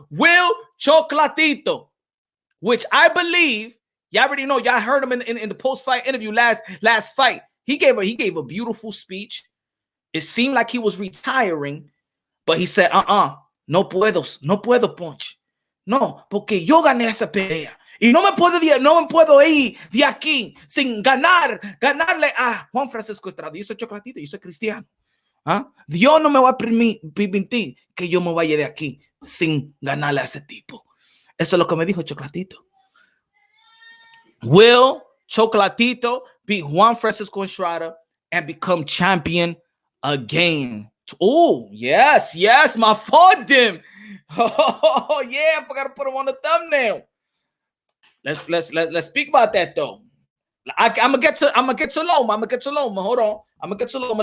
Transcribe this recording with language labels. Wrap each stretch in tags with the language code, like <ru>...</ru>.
<en>Will Chocolatito, which I believe, y'all already know, y'all heard him in the post-fight interview last fight. He gave a beautiful speech. It seemed like he was retiring, but he said,</en> <es>no puedo,</es> <en>Punch.</en> <es>No, porque yo gané esa pelea. Y no me puedo ir de aquí sin ganarle a Juan Francisco Estrada. Yo soy Chocolatito, yo soy cristiano. Dios no me va a permitir que yo me vaya de aquí sin ganarle a ese tipo. Eso es lo que me dijo Chocolatito.</es> <en>Will Chocolatito beat Juan Francisco Estrada and become champion again? Oh, yes, my fault, Dim. Oh, yeah, I forgot to put him on the thumbnail. Let's speak about that though. I'm gonna get to Loma. Hold on. I'm gonna get to Loma.</en>